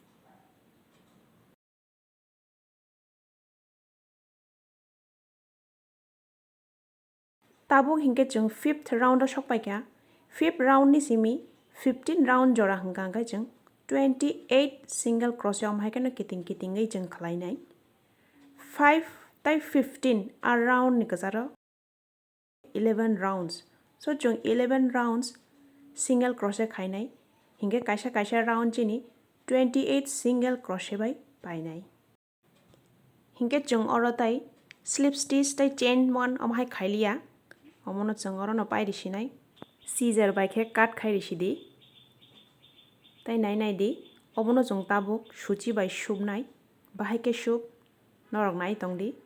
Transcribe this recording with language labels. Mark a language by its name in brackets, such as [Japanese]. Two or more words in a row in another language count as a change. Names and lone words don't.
[Kok Borok] Tabuk hinkhe jung [English] fifth round [Kok Borok] o sokpai kya [English] fifth round [Kok Borok] ni simi 15 round jora hingkang kai jung 28 [English] single crochet [Kok Borok] omhai ke no kiting kitingai jung khlainai. 5 tai 15 a round ni kazaro 11 rounds. So jung 11 rounds [English] single crochet [Kok Borok] khainai hingke kaisa round chini 28 [English] single crochet [Kok Borok] bai painai. Hingke jung oro tai [English] slip stitch [Kok Borok] tai chain 1 omhai khailia omono jung oro no pai risinai scissor bai khe cut khai risidi. Tai nai nai di omono jung tabuk suchi bai subnai bahai ke sub norok nai tongdi.